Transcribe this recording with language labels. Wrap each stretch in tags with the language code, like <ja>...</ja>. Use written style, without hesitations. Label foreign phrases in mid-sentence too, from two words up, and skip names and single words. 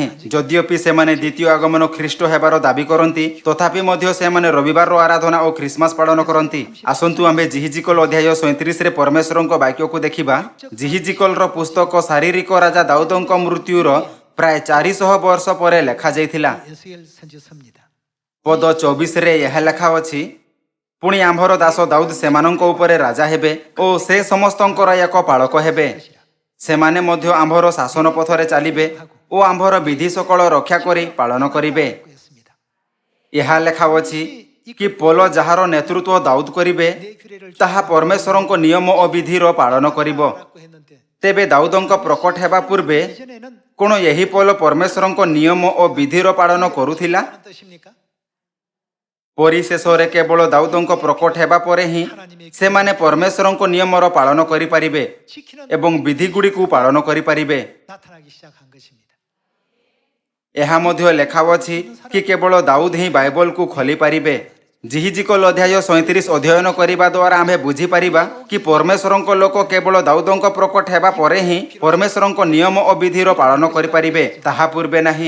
<or>ଯଦ୍ୟପି ସେମାନେ ଦ୍ୱିତୀୟ ଆଗମନ ଖ୍ରୀଷ୍ଟ ହେବାର ଦାବି କରନ୍ତି, ତଥାପି ମଧ୍ୟ ସେମାନେ ରବିବାରର ଆରାଧନା ଓ ଖ୍ରୀଷ୍ଟମାସ ପାଳନ କରନ୍ତି। ଆସନ୍ତୁ ଆମ୍ଭେ ଜିହିଜିକଲ ଅଧ୍ୟାୟ 37ରେ ପରମେଶ୍ୱରଙ୍କ ବାକ୍ୟକୁ ଦେଖିବା। ଜିହିଜିକଲର ପୁସ୍ତକ ଶାରୀରିକ ରାଜା ଦାଉଦଙ୍କ ମୃତ୍ୟୁର ପ୍ରାୟ 400 ବର୍ଷ ପରେ ଲେଖାଯାଇଥିଲା।</or> <ko>예수엘 선지서입니다.</ko> <or>ପଦ 24ରେ ଏହା ଲେଖା ଅଛି, ପୁଣି ଆମ୍ଭର ଦାସ ଦାଉଦ ସେମାନଙ୍କ ଉପରେ ରାଜା ହେବେ ଓ ସେ ସମସ୍ତଙ୍କର ଏକ ପାଳକ ହେବେ। ସେମାନେ ମଧ୍ୟ ଆମ୍ଭର ଶାସନ ପଥରେ ଚାଲିବେ ଓ ଆମ୍ଭର ବିଧି ସକଳ ରକ୍ଷା କରି ପାଳନ କରିବେ।</or> <ko>했습니다.</ko> <or>ଏହା ଲେଖା ଅଛି କି ପୋଲ ଯାହାର ନେତୃତ୍ୱ ଦାଉଦ କରିବେ, ତାହା ପରମେଶ୍ୱରଙ୍କ ନିୟମ ଓ ବିଧିର ପାଳନ କରିବ।</or> <ko>라고 했는데</ko> <or>ତେବେ ଦାଉଦଙ୍କ ପ୍ରକଟ ହେବା ପୂର୍ବେ</or> <ko>이전에는</ko> <or>କଣ ଏହି ପୋଲ ପରମେଶ୍ୱରଙ୍କ ନିୟମ ଓ ବିଧିର ପାଳନ କରୁଥିଲା?</or> <ko>어떤 뜻입니까?</ko> <or>ପରିଶେଷରେ କେବଳ ଦାଉଦଙ୍କ ପ୍ରକଟ ହେବା ପରେ ହିଁ ସେମାନେ ପରମେଶ୍ୱରଙ୍କ ନିୟମର ପାଳନ କରିପାରିବେ</or> <ko>지키는</ko> <or>ଏବଂ ବିଧିଗୁଡ଼ିକୁ ପାଳନ କରିପାରିବେ।</or> <ko>나타나기 시작한 것입니다.</ko> <or>ଏହା ମଧ୍ୟ ଲେଖା ଅଛି କି କେବଳ ଦାଉଦ ହିଁ ବାଇବଲକୁ ଖୋଲି ପାରିବେ। ଜିହିଜିକଲ ଅଧ୍ୟାୟ 37 ଅଧ୍ୟୟନ କରିବା ଦ୍ୱାରା ଆମ୍ଭେ ବୁଝିପାରିବା କି ପରମେଶ୍ୱରଙ୍କ ଲୋକ କେବଳ ଦାଉଦଙ୍କ ପ୍ରକଟ ହେବା ପରେ ହିଁ ପରମେଶ୍ୱରଙ୍କ ନିୟମ ଓ ବିଧିର ପାଳନ କରିପାରିବେ, ତାହା ପୂର୍ବେ ନାହିଁ।</or>